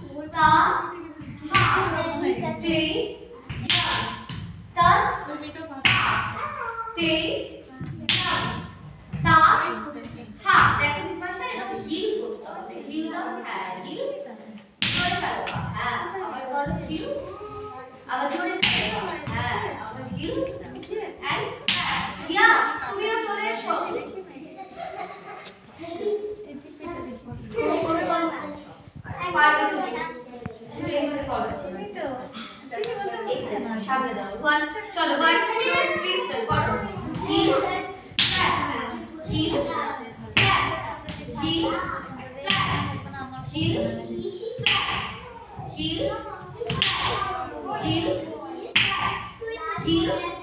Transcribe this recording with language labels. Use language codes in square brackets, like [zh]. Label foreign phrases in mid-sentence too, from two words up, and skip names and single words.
[bn] ता हा ते या तस ते या ता हा দেখো বিপাশা এরকম হিল করতে হবে হিল দাও হ্যাঁ হিল করে ফেলো হ্যাঁ আবার করো হিল আবার জোরে ফেলো হ্যাঁ আবার হিল এন্ড ইয়া তুমিও চলে এসো পারবে তুমি তুমি এভাবে করো সামনে দাও ওয়ান চলো 1 2 3 স্টার্ট করো হিল হিল হিল হিল হিল হিল হিল